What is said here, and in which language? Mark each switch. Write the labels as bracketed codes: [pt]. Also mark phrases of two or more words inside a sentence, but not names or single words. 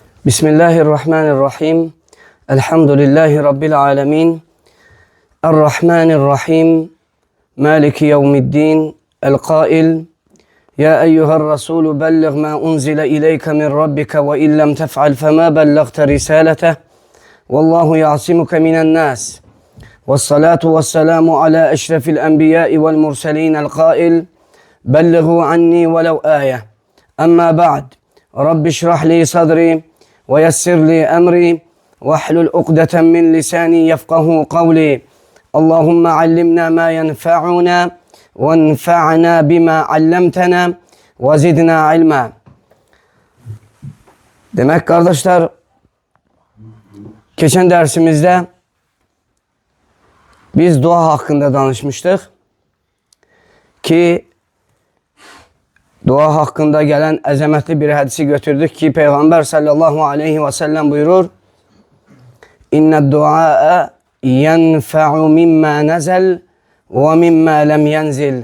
[ar] بسم الله الرحمن الرحيم. الحمد لله رب العالمين. الرحمن الرحيم. مالك يوم الدين. القائل. يا أيها الرسول بلغ ما أنزل إليك من ربك وإن لم تفعل فما بلغت رسالته. والله يعصمك من الناس. والصلاة والسلام على أشرف الأنبياء والمرسلين. El-Kail. بلغوا عني ولو آية. أما بعد. رب اشرح لي صدري. ويسر لي أمري واحلل عقدة من لساني يفقه قولي اللهم علمنا ما ينفعنا وانفعنا بما علمتنا وزدنا علما. [tr] Demek kardeşler, geçen dersimizde biz dua hakkında danışmıştık ki dua hakkında gelen azametli bir hadisi götürdük ki Peygamber [ar] صلى الله عليه وسلم [tr] buyurur: [ar] إن الدعاء ينفع مما نزل ومما لم ينزل.